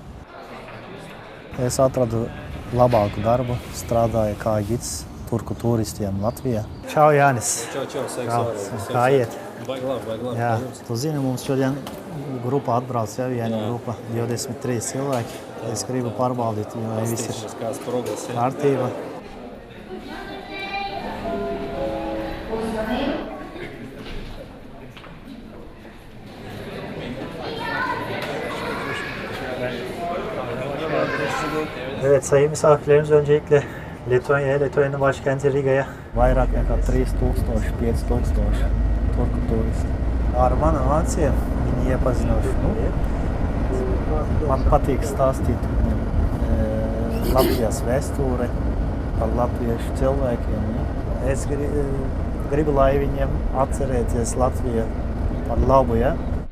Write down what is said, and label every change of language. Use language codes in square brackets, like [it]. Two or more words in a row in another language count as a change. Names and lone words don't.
[lv] Es atradu labāku darbu, strādāju kā gids turku turistiem Latvijā. Čau, Jānis. Čau, sveiks. Kā iet? Baigi labi. Jā, tu zini, mums šodien grupa atbrauc, ja, viena grupa, 23 cilvēki. Es gribu pārbaudīt, vai viss ir Kāds progress, ja? kārtība. [tr] Evet sayın misafirlerimiz, öncelikle Letonya'nın başkenti Riga'ya [lv] vairāk nekā 3000-5000 turku turisti. Ar manu mācību viņi iepazinuši. Man patīk stāstīt Latvijas vēsture par latviešu cilvēkiem. Es gribu, lai viņiem atcerēties Latviju par labu, ja?